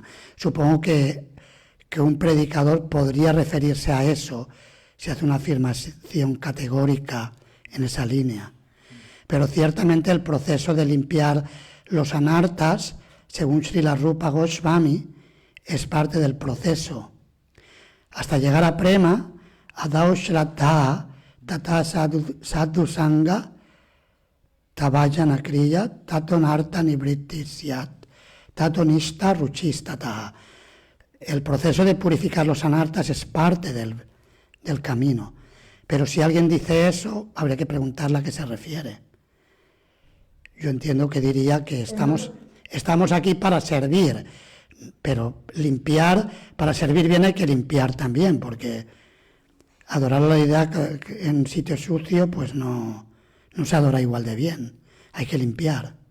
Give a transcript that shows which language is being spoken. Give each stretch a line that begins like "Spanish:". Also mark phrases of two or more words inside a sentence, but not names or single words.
Spanish: Supongo que un predicador podría referirse a eso, si hace una afirmación categórica en esa línea. Pero ciertamente el proceso de limpiar los anartas, según Srila Rupa Goswami, es parte del proceso. Hasta llegar a
Sanskrit: Prema, आदौ श्रद्धा, तत साधु सङ्घ, तवयन क्रिया, ततो नर्त निब्रित्ति स्यात्, ततो निष्ठा रुचिस्तत.
Spanish: El proceso de purificar los anartas es parte del camino. Pero si alguien dice eso, habría que preguntarle a qué se refiere. Yo entiendo que diría que estamos aquí para servir, pero limpiar, para servir bien hay que limpiar también, porque adorar la deidad en sitio sucio, pues no se adora igual de bien, hay que limpiar.